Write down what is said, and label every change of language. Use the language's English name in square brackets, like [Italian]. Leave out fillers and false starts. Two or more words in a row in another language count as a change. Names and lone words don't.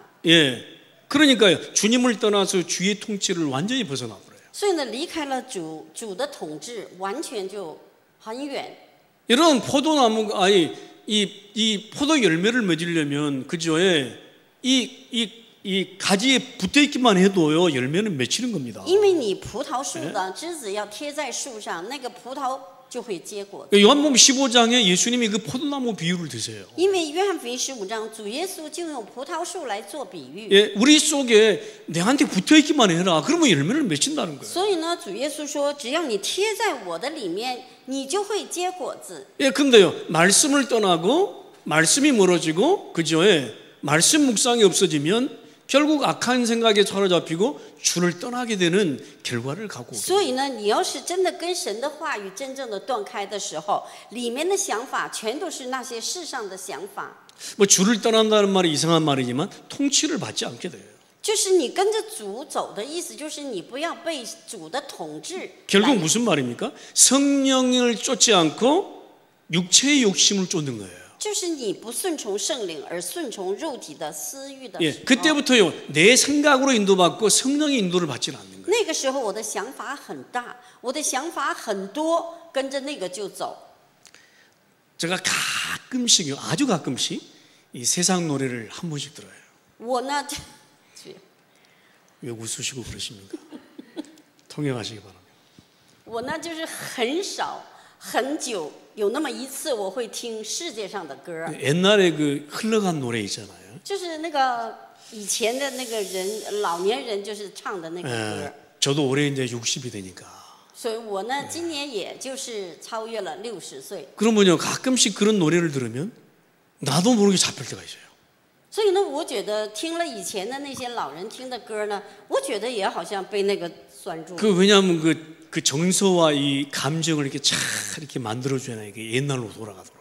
[Korean] 예, 그러니까요, 주님을 떠나서 주의 통치를 완전히 벗어나 버려요. [Chinese] 所以呢，离开了主的统治，完全就很远。 [Korean] 여러분 포도나무 이 포도 열매를 맺으려면 그죠? 이 가지에 붙어 있기만 해도요 열매는 맺히는 겁니다. [Chinese] 因为你葡萄树的枝子要贴在树上，那个葡萄就会结果。 [Korean] 요한복음 15장에 예수님이 그 포도나무 비유를 드세요. [Chinese] 因为约翰福音15章，主耶稣就用葡萄树来做比喻。 [Korean] 예, 우리 속에 내한테 붙어 있기만 해라. 그러면 열매를 맺힌다는 거예요. [Chinese] 所以呢，主耶稣说，只要你贴在我的里面，你就会结果子。 [Korean] 예, 근데요 말씀을 떠나고 말씀이 멀어지고 그죠? 말씀 묵상이 없어지면 결국 악한 생각에 사로잡히고 주를 떠나게 되는 결과를 갖고 오게 [Chinese] 所以呢，你要是真的跟神的话语真正的断开的时候，里面的想法全都是那些世上的想法。 [Korean] 뭐 주를 떠난다는 말이 이상한 말이지만 통치를 받지 않게 돼요. [Chinese] 就是你跟着主走的意思，就是你不要被主的统治。 [Korean] 결국 무슨 말입니까? 성령을 쫓지 않고 육체의 욕심을 쫓는 거예요. [Chinese] 就是你不顺从圣灵，而顺从肉体的私欲的 [Korean] 예, [Chinese] 时候。 [Korean] 그때부터요 내 생각으로 인도받고 성령의 인도를 받지는 않는 거예요. [Chinese] 那个时候我的想法很大，我的想法很多，跟着那个就走。 [Korean] 제가 가끔씩요, 아주 가끔씩 이 세상 노래를 한 번씩 들어요. [Chinese] 我呢， [Korean] 왜 웃으시고 그러십니까? 통역하시기 바랍니다. [Chinese] 我呢就是很少很久有那么一次我会听世界上的歌， [Korean] 옛날에 그 흘러간 노래 있잖아요. [Chinese] 就是那个以前的那个人老年人就是唱的那个歌， [Korean] 예, 저도 올해 이제 60이 되니까. [Chinese] 所以我呢今年也就是超越了60岁， [Korean] 그러면요, 가끔씩 그런 노래를 들으면 나도 모르게 잡힐 때가 있어요. [Chinese] 所以呢，我觉得听了以前的那些老人听的歌呢，我觉得也好像被那个拴住了。 [Korean] 그 왜냐하면 그 정서와 이 감정을 이렇게 잘 이렇게 만들어줘야 이게 옛날로 돌아가도록.